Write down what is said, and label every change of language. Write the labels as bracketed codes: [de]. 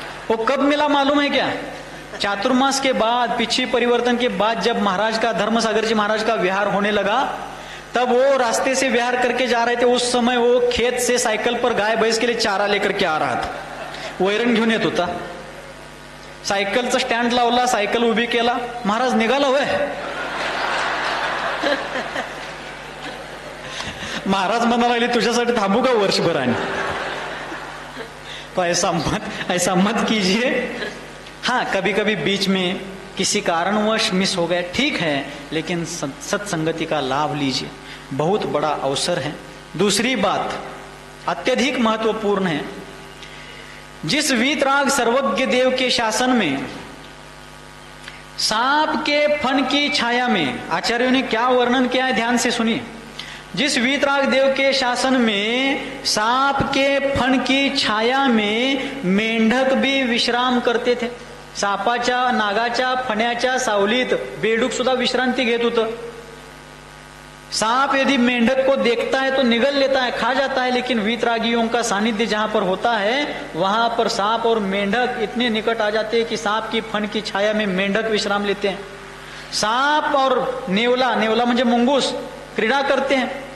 [hi] वो कब मिला मालूम है क्या? चातुर्मास के बाद, पिछी परिवर्तन के बाद, जब महाराज का, धर्मसागर जी महाराज का विहार होने लगा, तब वो रास्ते से विहार करके जा रहे थे. उस समय वो खेत से साइकिल पर गाय भैंस के लिए चारा लेकर के आ रहा था. [mr] वैरण घेऊन येत होता. सायकलचं स्टँड लावला, सायकल उभी केला, महाराज निघाला. होय, महाराज म्हणायला लागले, तुझ्यासाठी थांबू का वर्षभर? आणि तो [hi] ऐसा मत कीजिए. हाँ, कभी कभी बीच में किसी कारणवश मिस हो गया, ठीक है, लेकिन सत्संगति का लाभ लीजिए. बहुत बड़ा अवसर है. दूसरी बात अत्यधिक महत्वपूर्ण है. जिस वीतराग सर्वज्ञ देव के शासन में सांप के फन की छाया में, आचार्यों ने क्या वर्णन किया है, ध्यान से सुनिए. जिस वीतराग देव के शासन में सांप के फन की छाया में मेंढक भी विश्राम करते थे. [mr] सापाच्या, नागाच्या फण्याच्या सावलीत बेडूक सुद्धा विश्रांती घेत होतं. [hi] सांप यदि मेंढक को देखता है तो निगल लेता है, खा जाता है. लेकिन वीतरागियों का सानिध्य जहां पर होता है, वहां पर सांप और मेंढक इतने निकट आ जाते हैं कि सांप की फन की छाया में मेंढक विश्राम लेते हैं. सांप और नेवला, [mr] नेवला म्हणजे मुंगूस, [hi] क्रीड़ा करते हैं.